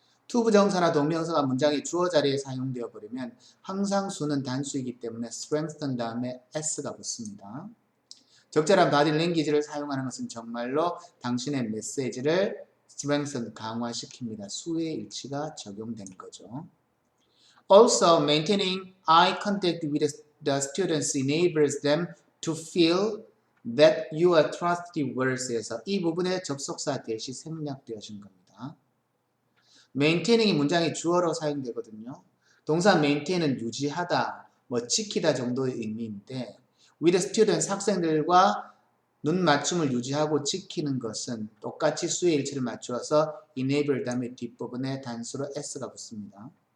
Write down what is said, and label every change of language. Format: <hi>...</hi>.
<ko>투부정사나 동명사가 문장의 주어 자리에 사용되어 버리면 항상 수는 단수이기 때문에 strengthen 다음에 s가 붙습니다. 적절한 body language를 사용하는 것은 정말로 당신의 메시지를 strengthen, 강화시킵니다. 수의 일치가 적용된 거죠.</ko> <en>Also, maintaining eye contact with the students enables them to feel that you are trustworthy에서</en> <ko>이 부분에 접속사 대시 생략되어진 겁니다. maintaining 이 문장의 주어로 사용되거든요. 동사 maintain은 유지하다, 지키다 정도의 의미인데</ko> <en>with students,</en> <ko>학생들과 눈 맞춤을 유지하고 지키는 것은 똑같이 수의 일치를 맞추어서 enable 다음에 뒷부분에 단수로 s가 붙습니다.</ko>